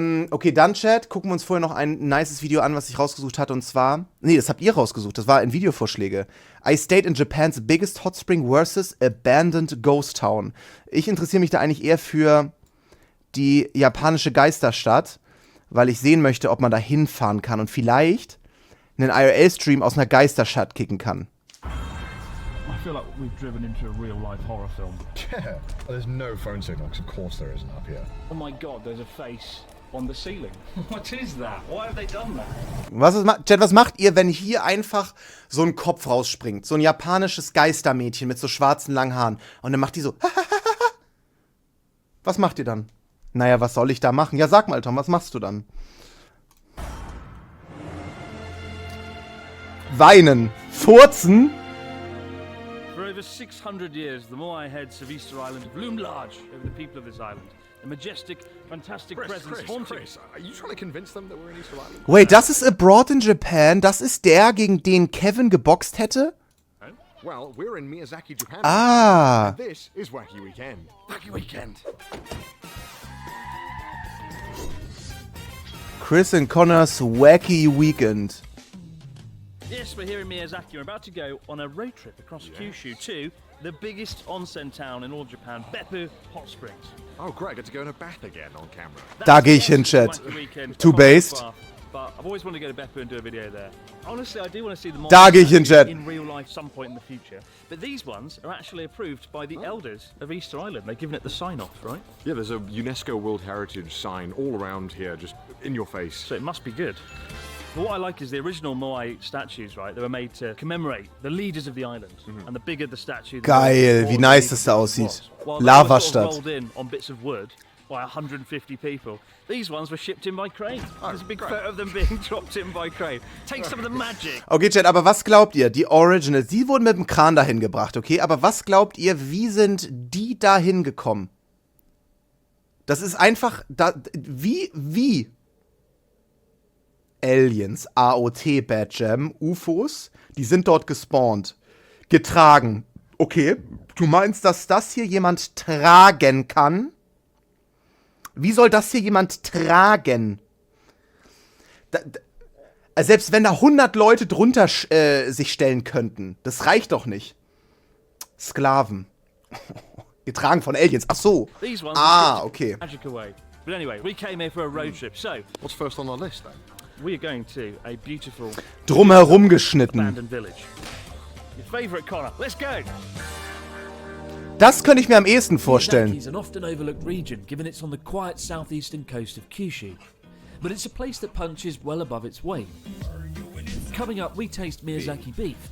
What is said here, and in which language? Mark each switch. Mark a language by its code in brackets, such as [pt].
[de] Okay, dann, Chat, gucken wir uns vorher noch ein nices Video an, was ich rausgesucht hatte, und zwar... Nee, das habt ihr rausgesucht, das war in Videovorschläge. [en] I stayed in Japan's biggest hot spring versus abandoned ghost town. [de] Ich interessiere mich da eigentlich eher für die japanische Geisterstadt, weil ich sehen möchte, ob man da hinfahren kann und vielleicht einen IRL-Stream aus einer Geisterstadt kicken kann. [en] I feel like we've driven into a real-life horror film. Yeah, there's no phone signal, because of course there isn't up here. Oh my god, there's a face on the ceiling. What is that? Why have they done that? [de] Chat, was macht ihr, wenn hier einfach so ein Kopf rausspringt? So ein japanisches Geistermädchen mit so schwarzen langen Haaren. Und dann macht die so... Was macht ihr dann? Naja, was soll ich da machen? Ja, sag mal, Tom, was machst du dann? Weinen. Furzen. [en] For over 600 years, the Moai heads of Easter Island have loomed large over the people of this island. A majestic, fantastic presence haunting. Chris, are you trying to convince them that we're in Easter Island? [de] Wait, das ist Abroad in Japan? Das ist der, gegen den Kevin geboxt hätte? [en] Well, we're in Miyazaki, Japan. Ah. And this is Wacky Weekend. Wacky Weekend. Chris and Connors Wacky Weekend. Yes, we're here in Miyazaki. We're about to go on a road trip across Kyushu to the biggest onsen town in all Japan, Beppu Hot Springs. Oh, great, I get to go in a bath again on camera. [de] Da gehe ich hin, Chat. [en] Too based. But I've always wanted to go to Beppu and do a video there. Honestly, I do want to see the [de] Da gehe ich hin, Chat. [en] in real life some point in the future. But these ones are actually approved by the elders of Easter Island. They've given it the sign-off, right? Yeah, there's a UNESCO World Heritage sign all around here, just in your face. So it must be good. But what I like is the original Moai statues, right? They were made to commemorate the leaders of the island. And the bigger the statue, the [de] Geil, wie nice das da aussieht. Lavastadt. [en] Rolled in on bits of wood by 150 people. These ones were shipped in by crane. There's a big photo of them being dropped in by crane. Take some of the magic. [de] Okay, Chat, aber was glaubt ihr? Die Originals, die wurden mit dem Kran dahin gebracht, okay? Aber was glaubt ihr, wie sind die dahin gekommen? Das ist einfach, wie? Aliens, AOT, Bad Jam, UFOs, die sind dort gespawnt. Getragen. Okay, du meinst, dass das hier jemand tragen kann? Wie soll das hier jemand tragen? Selbst wenn da 100 Leute drunter sich stellen könnten, das reicht doch nicht. Sklaven. Getragen von Aliens, ach so. Ah, okay. [en] But anyway, we came here for a road trip, so What's first on our list, then? we are going to a beautiful [de] Drumherum geschnitten. [en] abandoned village. Your favorite Connor. Let's go! [de] Das könnte ich mir am ehesten vorstellen. [en] Miyazaki is an often overlooked region, given it's on the quiet southeastern coast of Kyushu. But it's a place that punches well above its weight. Coming up, we taste Miyazaki beef.